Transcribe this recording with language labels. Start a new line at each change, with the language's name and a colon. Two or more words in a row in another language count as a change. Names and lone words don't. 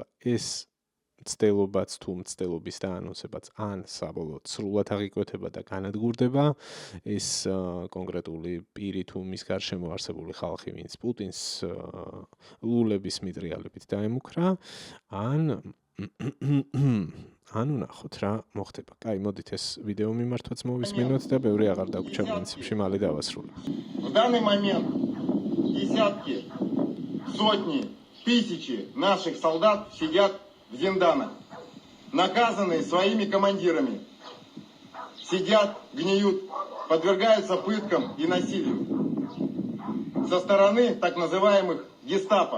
Georgian: ეს მცდელობაც თუ მცდელობის დაანონსებაც ან საბოლოოდ სრულად აღიკვეთება და განადგურდება, ეს კონკრეტული პირი თუ მის გარშემო არსებული ხალხი, ვინც პუტინს ლულების მიტრიალებით დაემუქრა, ანუ ნახოთ რა მოხდება. კაი, მოდით ეს ვიდეო მიმართვაც მოვისმინოთ და ბევრი აღარ დაგვრჩა პრინციპში, მალე დავასრულებ.
Russian: В данный момент десятки, сотни, тысячи наших солдат сидят в зинданах, наказанные своими командирами. Сидят, гниют, подвергаются пыткам и насилию со стороны так называемых гестапо.